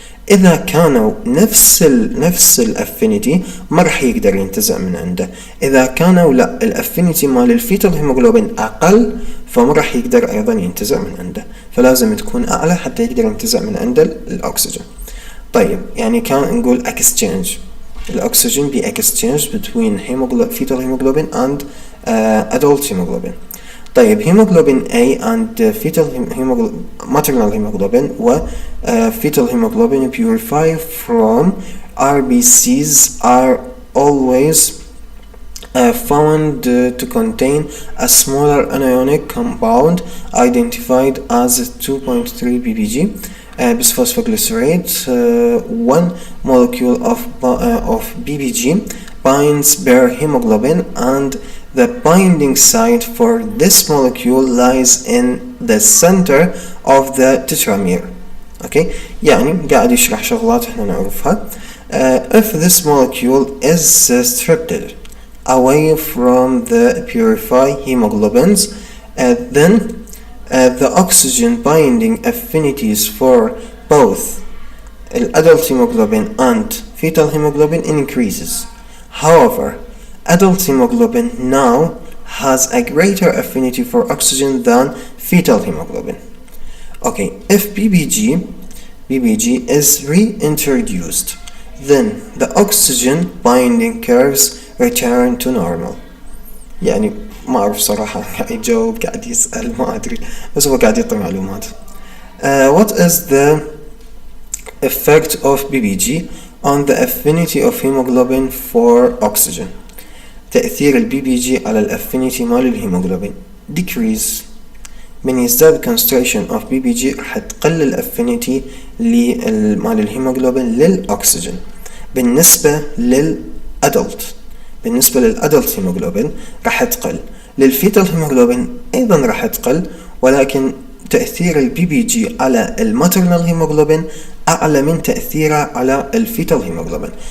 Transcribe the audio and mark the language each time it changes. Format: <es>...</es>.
<ar>اذا كانوا نفس الافينيتي ما راح يقدر ينتزع من عنده. اذا كانوا لا الافينيتي مال الفيتال هيموغلوبين اقل، فما راح يقدر ايضا ينتزع من عنده، فلازم تكون اعلى حتى يقدر ينتزع من عنده الاكسجين.</ar> <en>طيب يعني كان نقول exchange، الأكسجين be exchange between fetal hemoglobin and adult hemoglobin. طيب hemoglobin A and fetal maternal hemoglobin و fetal hemoglobin purified from RBCs are always found to contain a smaller anionic compound identified as 2.3 ppg. Bisphosphoglycerate. One molecule of BBG binds bare hemoglobin and the binding site for this molecule lies in the center of the tetramer.</en> <ar>Okay, يعني قاعد يشرح شغلات احنا نعرفها.</ar> <en>If this molecule is stripped away from the purified hemoglobins, then the oxygen binding affinities for both adult hemoglobin and fetal hemoglobin increases. However, adult hemoglobin now has a greater affinity for oxygen than fetal hemoglobin. Okay, if BBG is reintroduced, then the oxygen binding curves return to normal.</en> <ar>يعني ما أعرف صراحة، قاعد يجاوب قاعد يسأل ما أدري، بس هو قاعد يعطي معلومات.</ar> <en>What is the effect of BBG on the affinity of hemoglobin for oxygen؟ تأثير البي B G على الافينيتي مال الهيموغلوبين decrease.</en> <ar>من يزداد concentration of BBG راح تقل الافينيتي مال الهيموغلوبين للأكسجين. بالنسبة للأدلت هيموغلوبين راح تقل، للفيتال هيموغلوبين أيضا راح تقل، ولكن تأثير البي بي جي على الماترنال هيموغلوبين أعلى من تأثيره على الفيتال هيموغلوبين.</ar>